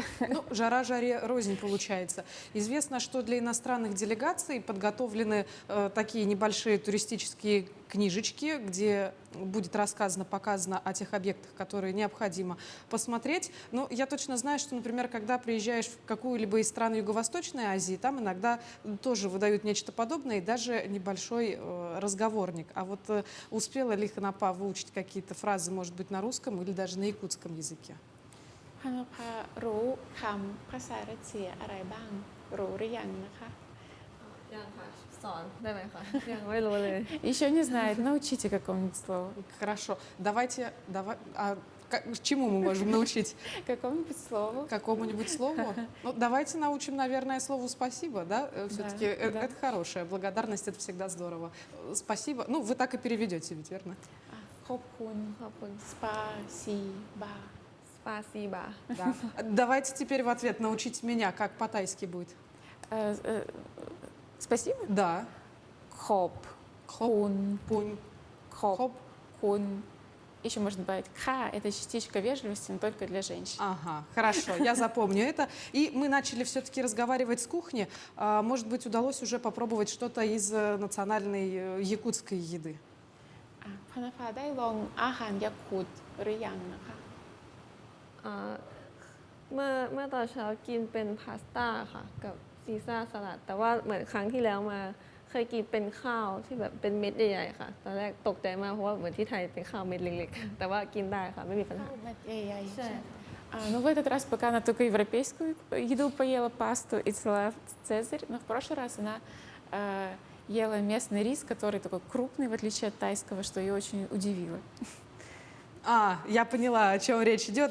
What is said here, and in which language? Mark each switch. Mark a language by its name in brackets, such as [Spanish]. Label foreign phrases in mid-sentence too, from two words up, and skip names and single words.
[Russian] Ну, жара жаре рознь получается. Известно, что для иностранных делегаций подготовлены такие небольшие туристические книжечки, где будет рассказано, показано о тех объектах, которые необходимо посмотреть. Но я точно знаю, что, например, когда приезжаешь в какую-либо из стран Юго-Восточной Азии, там иногда тоже выдают нечто подобное и даже небольшой разговорник. А вот успела ли Ханапа выучить какие-то фразы, может быть, на русском или даже на якутском языке? [Thai] พนภารู้คำภาษารัสเซียอะไรบ้างรู้หรือยังนะคะ ยังค่ะสอนได้ไหมคะยังไม่รู้เลย [Russian] Еще не знает, научите какому-нибудь слову. Хорошо. Чему мы можем научить? Какому-нибудь слову. Какому-нибудь слову? Ну, давайте научим, наверное, слову «спасибо», да? Все-таки да. это хорошая благодарность, это всегда здорово. Спасибо. Ну, вы так и переведете, ведь верно? [Thai] ขอบคุณ ขอบคุณ [Russian] สปาซีบา สปาซีบา Да. Давайте теперь в ответ научите меня, как по-тайски будет. Спасибо. Да. [Thai] ขอบคุณ [Russian] Пунь. ขอบคุณ Еще можно добавить «ха» — это частичка вежливости, но только для женщин. Ага, хорошо, я запомню это. И мы начали все-таки разговаривать с кухни. Может быть, удалось уже попробовать что-то из национальной якутской еды? [Thai] พนภาได้ลองอาหารยาคูตหรือยังนะคะ เมื่อตอนเช้ากินเป็นพาสต้าค่ะกับซีซ่าสลัดแต่ว่าเหมือนครั้งที่แล้วมาเคยกินเป็นข้าวที่แบบเป็นเม็ดใหญ่ๆค่ะตอนแรกตกใจมากเพราะว่าเหมือนที่ไทยเป็นข้าวเม็ดเล็กๆแต่ว่ากินได้ค่ะไม่มีปัญหา [Russian] Ну, в этот раз пока она только европейскую еду поела, пасту и салат «Цезарь», но в прошлый раз она ела местный рис, который такой крупный, в отличие от тайского, что ее очень удивило. Я поняла, о чем речь идет.